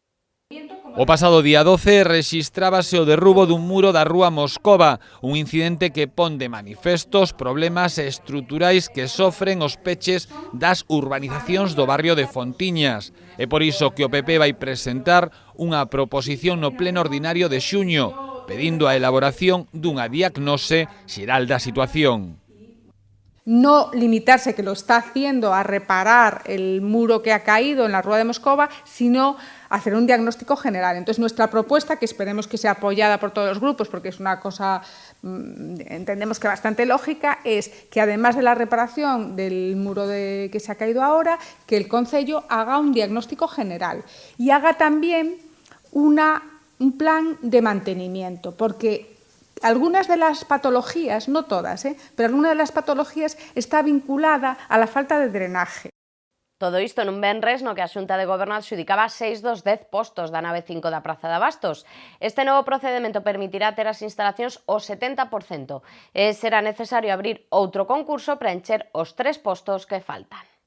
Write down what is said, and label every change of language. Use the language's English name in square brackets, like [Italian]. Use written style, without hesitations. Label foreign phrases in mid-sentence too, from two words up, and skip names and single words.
[Galician] O pasado día 12 rexistrábase o derrubo dun muro da rúa Moscova, un incidente que pon de manifestos problemas estruturais que sofren os peches das urbanizacións do barrio de Fontiñas. É por iso que o PP vai presentar unha proposición no pleno ordinario de xuño, pedindo a elaboración dunha diagnose xeral da situación. [Spanish] No limitarse, que lo está haciendo, a reparar el muro que ha caído en la Rúa de Moscova, sino hacer un diagnóstico general. Entonces, nuestra propuesta, que esperemos que sea apoyada por todos los grupos, porque es una cosa, entendemos que bastante lógica, es que además de la reparación del muro que se ha caído ahora, que el Concello haga un diagnóstico general y haga también un plan de mantenimiento, porque algunas de las patologías, no todas, pero alguna de las patologías está vinculada a la falta de drenaje. [Galician] Todo isto nun venres no que a Xunta de Goberno adxudicaba 6 dos 10 postos da nave 5 da Praza de Abastos. Este novo procedimento permitirá ter as instalacións ao 70% e será necesario abrir outro concurso para encher os 3 postos que faltan.